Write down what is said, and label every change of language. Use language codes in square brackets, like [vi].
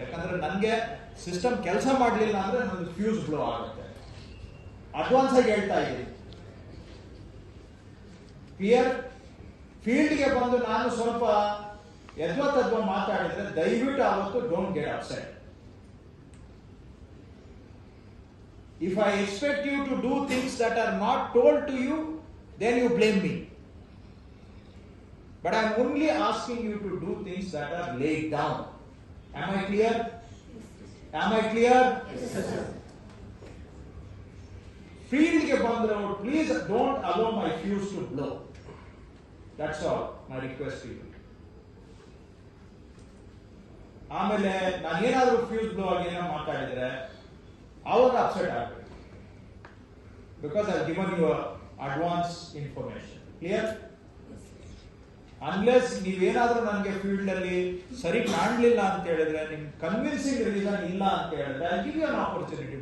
[kn] ಯಾಕಂದ್ರೆ ನನಗೆ ಸಿಸ್ಟಮ್ ಕೆಲಸ ಮಾಡಲಿಲ್ಲ ಅಂದ್ರೆ ನಂದು ಫ್ಯೂಸ್ ಬ್ಲೋ ಆಗುತ್ತೆ. ಅಡ್ವಾನ್ಸ್ ಆಗಿ ಹೇಳ್ತಾ ಇದ್ದೀನಿ. ಕ್ಲಿಯರ್? ಫೀಲ್ಡ್ಗೆ ಬಂದು ನಾನು ಸ್ವಲ್ಪ ಯದ್ವಾ ಮಾತಾಡಿದ್ರೆ ದಯವಿಟ್ಟು ಆವತ್ತು [en] Don't get upset. If I expect you to do things that are not told to you, then you blame me. But I am only asking you to do things that are laid down. Am I clear? Am I clear? Yes. [kn] Field ke bandra, [en] please don't allow my fuse to blow. That's all my request to you. [kn] ಆಮೇಲೆ ನಾನು ಏನಾದರೂ fuse blow ಆಗಿ ಏನೋ ಮಾತಾಡಿದ್ರೆ ಅವಾಗ upset ಆಗಬೇಕು. [en] Because I given you advance information. Clear? [kn] Unless ನೀವೇನಾದ್ರೂ ನನಗೆ ಫೀಲ್ಡ್ ಅಲ್ಲಿ ಸರಿ ಕಾಣಲಿಲ್ಲ ಅಂತ ಹೇಳಿದ್ರೆ, ನಿಮ್ ಕನ್ವಿನ್ಸಿಂಗ್ ರೀಸನ್ ಇಲ್ಲ ಅಂತ ಹೇಳಿದ್ರೆ [en] I give you an opportunity.